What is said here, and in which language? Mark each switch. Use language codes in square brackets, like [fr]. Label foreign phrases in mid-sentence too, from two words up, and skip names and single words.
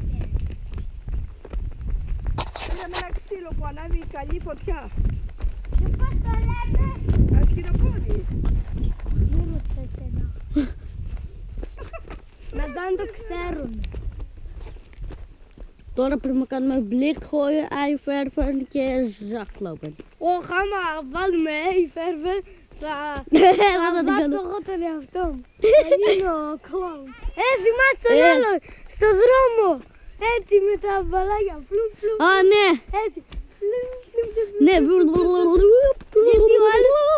[el] Είδαμε ένα ξύλο που ανάβει καλή φωτιά. Και πώς το λέτε. Ασκηνοπόδι. Μην ρωτήσετε να. Μετά αν το ξέρουν. Τώρα πρέπει να κάνουμε [nl] blik gooien, ei verven [el] και [nl] zak lopen. [el] Όχι, άμα βάλουμε φέρβε, θα Εγώ θα την βάζω κάνω. εγώ τον εαυτό μου. Θα γίνω κλόουν. Θυμάσαι τον άλλο, στο δρόμο. Έτσι με τα μπαλάκια, φλουμ φλουμ. Α, ναι. Έτσι. Φλουμ φλουμ φλουμ. Ναι, Γιατί ο άλλος, έτσι κοίτα.